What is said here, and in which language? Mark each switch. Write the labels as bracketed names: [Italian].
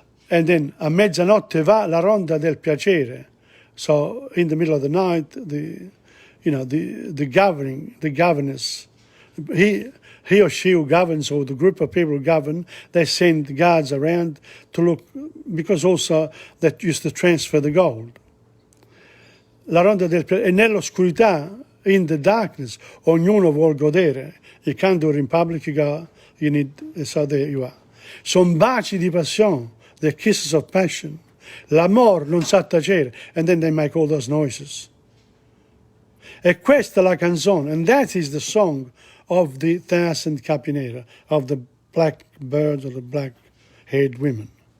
[English] And then [Italian] a mezzanotte va la ronda del piacere. [English] So in the middle of the night, the governess, he or she who governs, or the group of people who govern, they send guards around to look, because also that used to transfer the gold. [Italian] La ronda del piacere, e nell'oscurità, [English] in the darkness, [Italian] ognuno vuol godere. [English] You can't do it in public, you need, so there you are. [Italian] Son baci di passione, [English] the kisses of passion. [Italian] L'amor non sa tacere, [English] and then they make all those noises. [Italian] E questa la canzone, [English] and that is the song of the 1,000 capinera, of the black birds or the black-haired women.